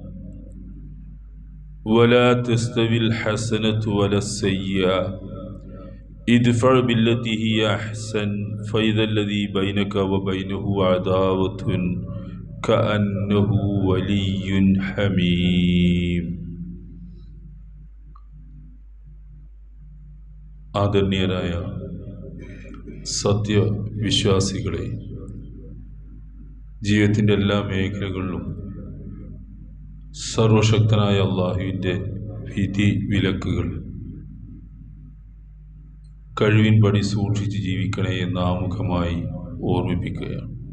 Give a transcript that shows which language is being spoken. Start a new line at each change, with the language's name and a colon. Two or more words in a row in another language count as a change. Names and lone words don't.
Arabic: ولا تستوي الحسنة ولا السيئة ادفع بالتي هي أحسن فإذا الذي بينك وبينه عداوة كأنه ولي حميم.
Malayalam: ആദരണീയരായ സത്യവിശ്വാസികളെ, ജീവിതത്തിൻ്റെ എല്ലാ മേഖലകളിലും സർവശക്തനായ അള്ളാഹുവിൻ്റെ വിധി വിലക്കുകൾ കഴിവിൻപടി സൂക്ഷിച്ച് ജീവിക്കണേ എന്ന് ആമുഖമായി ഓർമ്മിപ്പിക്കുകയാണ്.